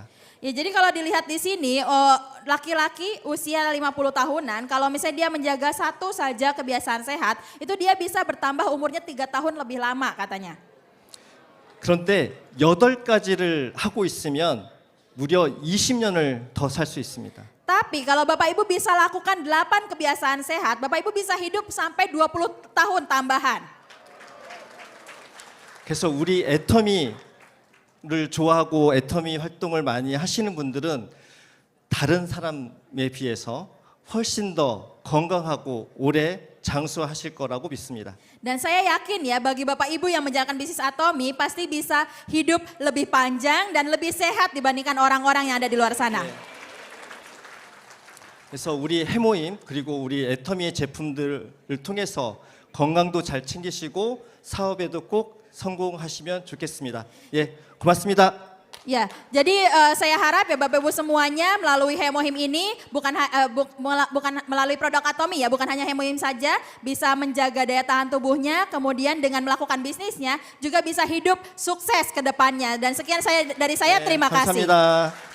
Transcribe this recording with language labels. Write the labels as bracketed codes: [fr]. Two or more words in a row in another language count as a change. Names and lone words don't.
[id] Ya, jadi kalau dilihat di sini laki-laki usia 50 tahunan kalau misalnya dia menjaga satu saja kebiasaan sehat itu dia bisa bertambah umurnya 3 tahun lebih lama katanya. [ko] 그런데 8가지를 하고 있으면 무려 20년을 더 살 수 있습니다. [id] Tapi kalau Bapak Ibu bisa lakukan 8 kebiasaan sehat, Bapak Ibu bisa hidup sampai 20 tahun tambahan. [ko] 그래서 우리 애터미를 좋아하고 애터미 활동을 많이 하시는 분들은 다른 사람에 비해서 훨씬 더 건강하고 오래 장수하실 거라고 믿습니다. [id] Dan saya yakin ya bagi Bapak Ibu yang menjalankan bisnis Atomi pasti bisa hidup lebih panjang dan lebih sehat dibandingkan orang-orang yang ada di luar sana. [ko] 그래서 우리 해모임 그리고 우리 애터미의 제품들을 통해서 건강도 잘 챙기시고 사업에도 꼭 성공하시면 좋겠습니다. 예, 고맙습니다. [id] Ya, jadi saya harap ya Bapak Ibu semuanya melalui Hemohim ini bukan bukan melalui produk Atomi ya, bukan hanya Hemohim saja bisa menjaga daya tahan tubuhnya, kemudian dengan melakukan bisnisnya juga bisa hidup sukses ke depannya. Dan sekian dari saya, terima kasih.